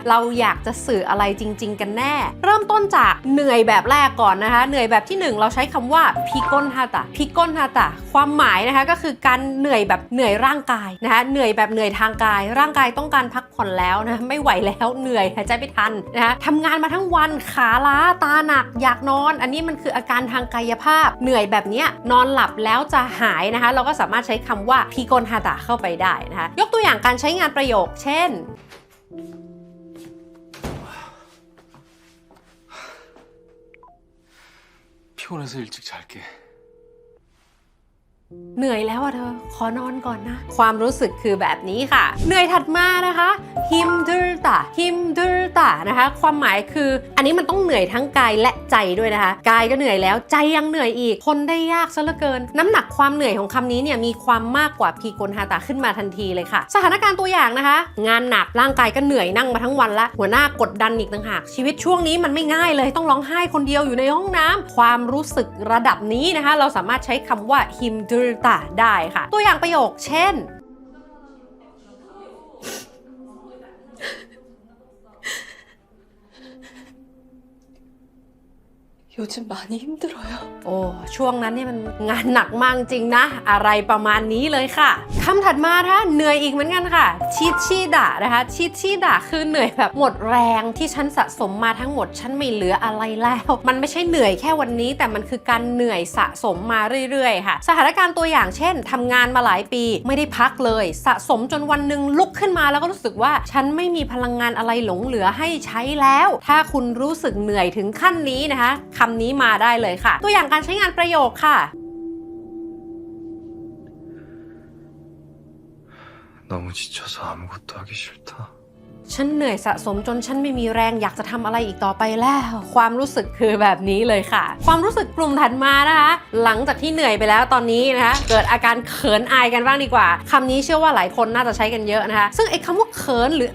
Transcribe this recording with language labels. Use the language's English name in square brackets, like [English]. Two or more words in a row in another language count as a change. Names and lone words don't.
[Thai] เราอยากจะสื่ออะไรจริงๆกันแน่เริ่มต้นจากเหนื่อยแบบแรกก่อนนะคะเหนื่อยแบบที่ 1เราใช้คำว่าพิกลฮาตะความหมายนะคะก็คือการเหนื่อยแบบเหนื่อยร่างกายนะคะเหนื่อยแบบเหนื่อยทางกายร่างกายต้องการพักผ่อนแล้วนะไม่ไหวแล้วเหนื่อยหายใจไม่ทันนะคะทำงานมาทั้งวันขาล้าตาหนักอยากนอนอันนี้มันคืออาการทางกายภาพเหนื่อยแบบนี้นอนหลับแล้วจะหายนะคะเราก็สามารถใช้คำว่าพิกลฮาตะเข้าไปได้นะคะยกตัวอย่างการใช้งานประโยคเช่น [Korean] 피곤해서 일찍 잘게. [Thai] เหนื่อยแล้วอะเธอขอนอนก่อนนะความรู้สึกคือแบบนี้ค่ะเหนื่อยถัดมานะคะฮิมดูลตานะคะความหมายคืออัน นี้มันต้องเหนื่อยทั้งกายและใจด้วยนะคะกายก็เหนื่อยแล้วใจยังเหนื่อยอีกทนได้ยากซะเหลือเกินน้ำหนักความเหนื่อยของคำนี้เนี่ยมีความมากกว่าพีกลฮาตาขึ้นมาทันทีเลยค่ะสถานการณ์ตัวอย่างนะคะงานหนักร่างกายก็เหนื่อยนั่งมาทั้งวันละหัวหน้ากดดันอีกต่างหากชีวิตช่วงนี้มันไม่ง่ายเลยต้องร้องไห้คนเดียวอยู่ในห้องน้ำความรู้สึกระดับนี้นะคะเราสามารถใช้คำว่าฮิมดูลตาได้ค่ะตัวอย่างประโยคเช่น [Korean] 요즘 많이 힘들어요. [Thai] โอ้ช่วงนั้นเนี่ยมันงานหนักมากจริงนะอะไรประมาณนี้เลยค่ะคำถัดมานะคะเหนื่อยอีกเหมือนกันค่ะชิดะนะคะชิ ดะคือเหนื่อยแบบหมดแรงที่ฉันสะสมมาทั้งหมดฉันไม่เหลืออะไรแล้วมันไม่ใช่เหนื่อยแค่วันนี้แต่มันคือการเหนื่อยสะสมมาเรื่อยๆค่ะสถานการณ์ตัวอย่างเช่นทำงานมาหลายปีไม่ได้พักเลยสะสมจนวันหนึ่งลุกขึ้นมาแล้วก็รู้สึกว่าฉันไม่มีพลังงานอะไรหลงเหลือให้ใช้แล้วถ้าคุณรู้สึกเหนื่อยถึงขั้นนี้นะคะคำนี้มาได้เลยค่ะตัวอย่างการใช้งานประโยคค่ะ [Korean] 너무 지쳐서 아무것도 하기 싫다. [Thai] ฉันเหนื่อยสะสมจนฉันไม่มีแรงอยากจะทำอะไรอีกต่อไปแล้วความรู้สึกคือแบบนี้เลยค่ะความรู้สึกกลุ่มถัดมานะคะหลังจากที่เหนื่อยไปแล้วตอนนี้นะคะเกิดอาการเขินอายกันบ้างดีกว่าคำนี้เชื่อว่าหลายคนน่าจะใช้กันเยอะนะคะซึ่งไอ้คำว่าเขินหรือ